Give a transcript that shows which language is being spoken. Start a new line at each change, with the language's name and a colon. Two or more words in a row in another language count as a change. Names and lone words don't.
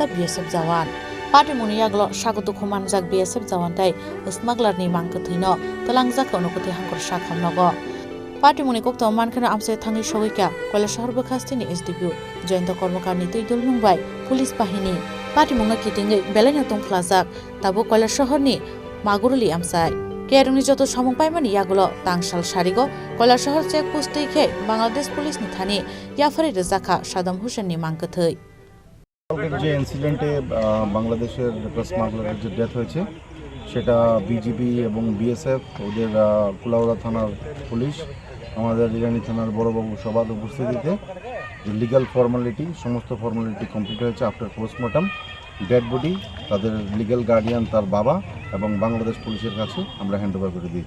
Kok Borok: BSF jawan party muni yaglo sagutu khuman jak BSF jawan tai smuggler ni mangkthino talangjak onokoti hangkor sakhamnogo party muni kokto mankana amse Thani sogika Kolar shahor bakhastini SDPU Jointa Kormokarni Tuidul Mumbai Police Bahini party mungna kitingai belanya tongklajak tabo Kolar shahorni Magurli amsai Kerungni joto samung paimani yagulo Tangsal Sarigo Kolar shahor checkpost ke Bangladesh Police ni Thani Yapharwi Rohorjakha Saddam Hussein ni mangkthei
Bangla: যে ইনসিডেন্টে বাংলাদেশের স্মাগলারের যে ডেথ হয়েছে সেটা বিজিবি এবং বিএসএফ ওদের কুলাউড়া থানার পুলিশ আমাদের ইরানি থানার বড়বাবু সবার উপস্থিতিতে
English: legal formality
Bangla: সমস্ত
English: formality complete
Bangla: হয়েছে
English: after postmortem dead body
Bangla: তাদের
English: legal guardian
Bangla: তার বাবা এবং বাংলাদেশ পুলিশের কাছে আমরা হ্যান্ডওভার করে দিয়েছি